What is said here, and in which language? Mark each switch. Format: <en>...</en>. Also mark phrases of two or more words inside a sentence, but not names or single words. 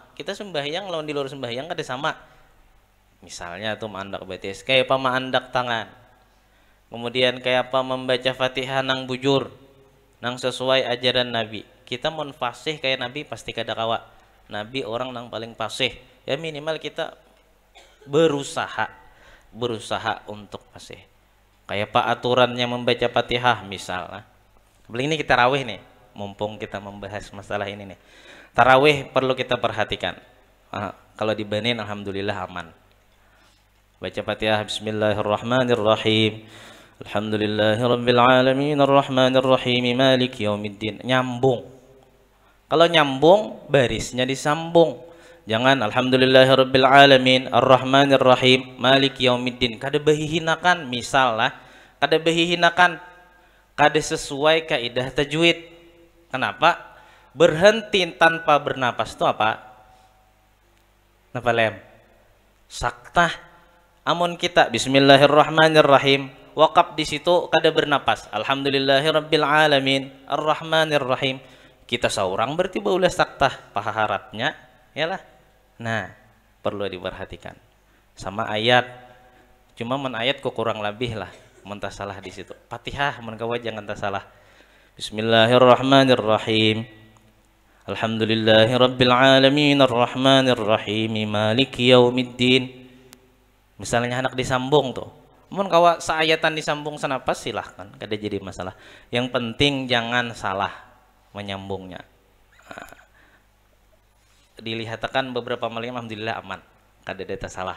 <bjn>Kita sembahyang lawan di luar sembahyang kada sama. Misalnya tuh maandak batis, kayak apa maandak tangan. Kemudian kayak apa membaca Fatihah nang bujur, nang sesuai ajaran Nabi. Kita mun fasih kayak Nabi pasti kada kawa. Nabi orang nang paling fasih. Ya minimal kita berusaha untuk fasih. Kayak apa aturannya membaca Fatihah misalnya. Ini kita tarawih nih, mumpung kita membahas masalah ini nih. Tarawih perlu kita perhatikan. Kalau dibanin alhamdulillah aman. Baca Fatihah,</bjn> <ar>bismillahirrahmanirrahim. الحمد لله رب العالمين الرحمن الرحيم مالك يوم الدين.</ar> <bjn>Nyambung. Kalau nyambung barisnya disambung.</bjn> <ar>Jangan الحمد لله رب العالمين الرحمن الرحيم مالك يوم الدين.</ar> <bjn>Kada bahihinakan misalnya, kada bahihinakan, kada sesuai kaidah tajwid. Kenapa? Berhenti tanpa bernapas itu apa? Napa lem? Saktah. Amun kita bismillahirrahmanirrahim, wakaf di situ kada bernapas.</bjn> <ar>الحمد لله رب العالمين الرحمن الرحيم.</ar> <bjn>Kita seorang berarti baulah saktah paharatnya, yalah. Nah, perlu diperhatikan. Sama ayat. Cuma men ayat kok kurang lebih lah. mentah salah di situ. Fatihah mun kawa jangan tak salah.</bjn> <ar>بسم الله الرحمن الرحيم الحمد لله رب العالمين الرحمن الرحيم مالك يوم الدين.</ar> <bjn>Misalnya anak disambung tuh. Mun kawa saayatan disambung senapas silahkan, kada jadi masalah. Yang penting jangan salah menyambungnya. Nah, dilihatkan beberapa malam alhamdulillah aman. Kada ada salah.</bjn>